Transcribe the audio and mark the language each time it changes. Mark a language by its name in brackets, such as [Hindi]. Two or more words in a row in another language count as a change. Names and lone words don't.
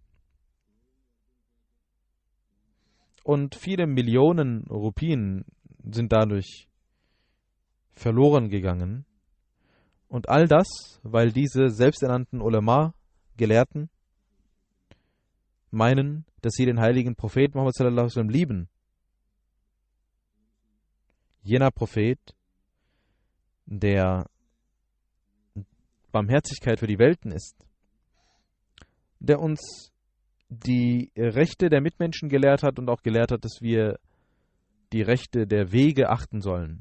[German] Und viele Millionen Rupien sind dadurch verloren gegangen. Und all das, weil diese selbsternannten Ulama, Gelehrten, meinen, dass sie den heiligen Prophet Muhammad [Arabic] صلى الله عليه وسلم [German] lieben. Jener Prophet, der Barmherzigkeit für die Welten ist, der uns die Rechte der Mitmenschen gelehrt hat und auch gelehrt hat, dass wir die Rechte der Wege achten sollen.